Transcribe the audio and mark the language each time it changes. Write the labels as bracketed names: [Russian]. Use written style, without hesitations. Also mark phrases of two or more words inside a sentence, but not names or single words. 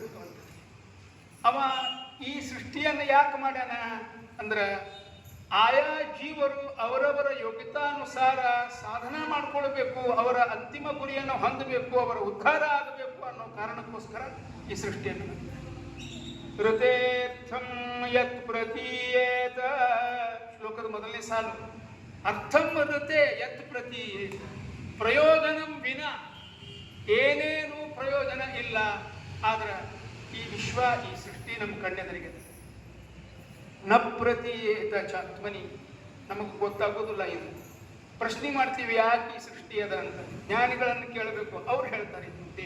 [Kannada] ಅವ ಈ ಸೃಷ್ಟಿಯನ್ನು ಯಾಕೆ ಮಾಡ್ಯಾನ ಅಂದ್ರೆ, ಆಯಾ ಜೀವರು ಅವರವರ ಯೋಗ್ಯತಾನುಸಾರ ಸಾಧನ ಮಾಡಿಕೊಳ್ಬೇಕು, ಅವರ ಅಂತಿಮ ಗುರಿಯನ್ನು ಹೊಂದಬೇಕು, ಅವರ ಉದ್ಧಾರ ಆಗಬೇಕು ಅನ್ನೋ ಕಾರಣಕ್ಕೋಸ್ಕರ ಈ ಸೃಷ್ಟಿಯನ್ನು ಮಾಡಿದ್ದಾರೆ. [Sanskrit] ಋತೇರ್ಥಂ ಯತ್ ಪ್ರತೀಯೇತ, [Kannada] ಶ್ಲೋಕದ ಮೊದಲನೇ ಸಾಲು. [Sanskrit] ಅರ್ಥಂ ಋತೆ ಯತ್ ಪ್ರತೀಯೇತ, ಪ್ರಯೋಜನಂ ವಿನ [Kannada] ಏನೇನೂ ಪ್ರಯೋಜನ ಇಲ್ಲ. ಆದ್ರೆ ಈ ವಿಶ್ವ ಈ ಸೃಷ್ಟಿ ನಮ್ಮ ಕಣ್ಣೆದರಿಗೆ [Sanskrit] ನ ಪ್ರತೀಯೇತ ಚಾತ್ಮನಿ, [Kannada] ನಮಗೆ ಗೊತ್ತಾಗೋದಿಲ್ಲ. ಇದು ಪ್ರಶ್ನೆ ಮಾಡ್ತೀವಿ, ಯಾಕೆ ಈ ಸೃಷ್ಟಿ ಅದ ಅಂತ ಜ್ಞಾನಿಗಳನ್ನು ಕೇಳಬೇಕು, ಅವ್ರು ಹೇಳ್ತಾರೆ ಇದು ಉದ್ದೇಶ.